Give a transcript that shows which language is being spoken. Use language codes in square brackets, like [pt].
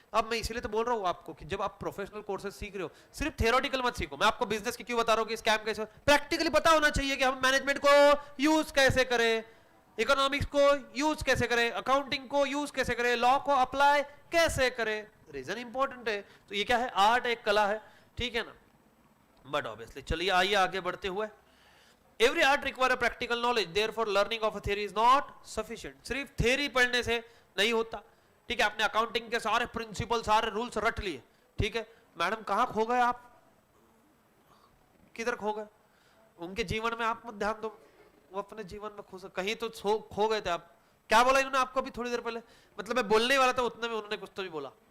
[hi] अब मैं इसीलिए तो बोल रहा हूँ आपको कि जब आप प्रोफेशनल कोर्सेज सीख रहे हो, सिर्फ थियोरेटिकल मत सीखो। मैं आपको बिजनेस की क्यों बता रहा हूँ कि स्कैम कैसे, प्रैक्टिकली पता होना चाहिए कि हम मैनेजमेंट को यूज कैसे करें, इकोनॉमिक्स को यूज कैसे करें, अकाउंटिंग को यूज कैसे करें, लॉ को अप्लाई कैसे करें। रीजन इंपॉर्टेंट है। तो ये क्या है? आर्ट, एक कला है, ठीक है ना। बट ऑब्वियसली, चलिए आइए आगे बढ़ते हुए। [en] Every art require a practical knowledge, therefore learning of a theory is not sufficient. [hi] सिर्फ थ्योरी पढ़ने से नहीं होता, ठीक है। आपने अकाउंटिंग के सारे प्रिंसिपल, सारे रूल्स रट लिए, ठीक है। मैडम कहाँ खो गए आप, किधर खो गए? उनके जीवन में आप मत ध्यान दो, वो अपने जीवन में खो, कहीं तो खो गए थे आप। क्या बोला इन्होंने आपको अभी थोड़ी देर पहले? मतलब मैं बोलने वाला था उतने में उन्होंने कुछ तो भी बोला।